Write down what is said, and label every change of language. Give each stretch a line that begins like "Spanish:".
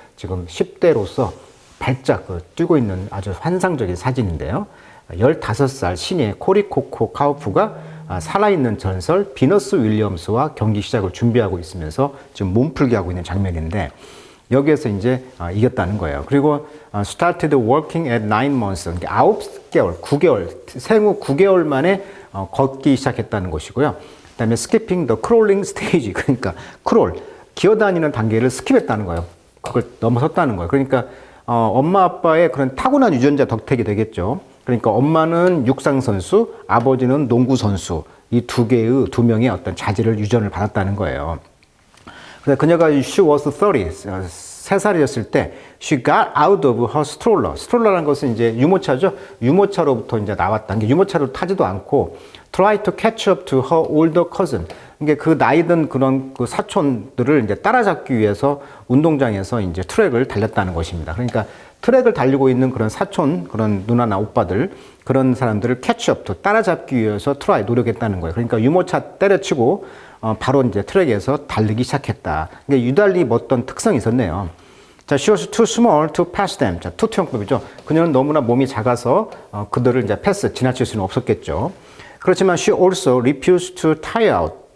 Korean: 지금 10대로서 발짝 뛰고 있는 아주 환상적인 사진인데요. 15살 신예 코코 카우프가 살아있는 전설 비너스 윌리엄스와 경기 시작을 준비하고 있으면서 지금 몸풀기 하고 있는 장면인데, 여기에서 이제 이겼다는 거예요. 그리고
English: started working at 9 months.
Korean: 9개월, 생후 9개월 만에 걷기 시작했다는 것이고요. 그다음에
English: skipping the crawling stage.
Korean: 그러니까 크롤, 기어다니는 단계를 스킵했다는 거예요. 그걸 넘어섰다는 거예요. 그러니까 엄마 아빠의 그런 타고난 유전자 덕택이 되겠죠. 그러니까 엄마는 육상 선수, 아버지는 농구 선수, 이 두 명의 어떤 자질을 유전을 받았다는 거예요. 그래서 그녀가
English: she was 30,
Korean: 3살이었을 때
English: she got out of her stroller.
Korean: 스트롤러라는 것은 이제 유모차죠. 유모차로부터 이제 나왔다는 게, 유모차로 타지도 않고
English: try to catch up to her older cousin.
Korean: 그러니까 그 나이든 그런 그 사촌들을 이제 따라잡기 위해서 운동장에서 이제 트랙을 달렸다는 것입니다. 그러니까 트랙을 달리고 있는 그런 사촌, 그런 누나나 오빠들, 그런 사람들을 캐치업, 따라잡기 위해서 노력했다는 거예요. 그러니까 유모차 때려치고 바로 이제 트랙에서 달리기 시작했다. 그러니까 유달리 어떤 특성이 있었네요.
English: 자, she was too small to pass them.
Korean: 자, 투투형법이죠. 그녀는 너무나 몸이 작아서 그들을 이제 지나칠 수는 없었겠죠. 그렇지만
English: she also refused to tire out.